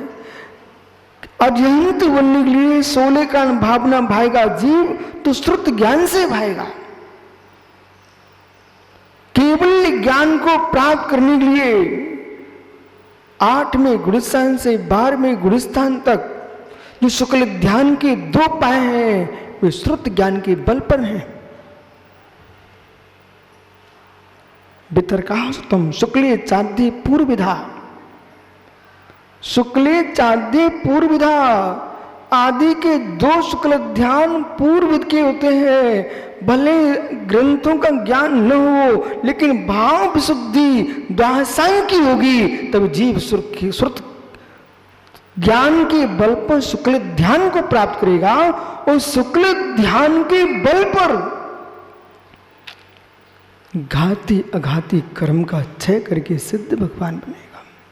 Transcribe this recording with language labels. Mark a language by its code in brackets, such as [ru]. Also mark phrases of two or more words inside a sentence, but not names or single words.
[hi] अजंत बनने के लिए 16 का भावना भाएगा जीव तो श्रुत ज्ञान से भाएगा। केवल ज्ञान को प्राप्त करने के लिए 8वें गुणस्थान से 12वें गुणस्थान तक जो शुक्ल ध्यान के 2 पाए हैं वे श्रुत ज्ञान के बल पर हैं। [sa] वितर्कास्तम शुक्ले चाद्य पूर्वविधा, शुक्ले चाद्य पूर्वविधा [hi] आदि के 2 शुक्ल ध्यान पूर्वविद के होते हैं। भले ग्रंथों का ज्ञान न हो लेकिन भाव विशुद्धि द्वादशाई की होगी, तब जीव श्रुत ज्ञान के बल पर शुक्ल ध्यान को प्राप्त करेगा और शुक्ल ध्यान के बल पर घाती अघाती कर्म का क्षय करके सिद्ध भगवान बनेगा।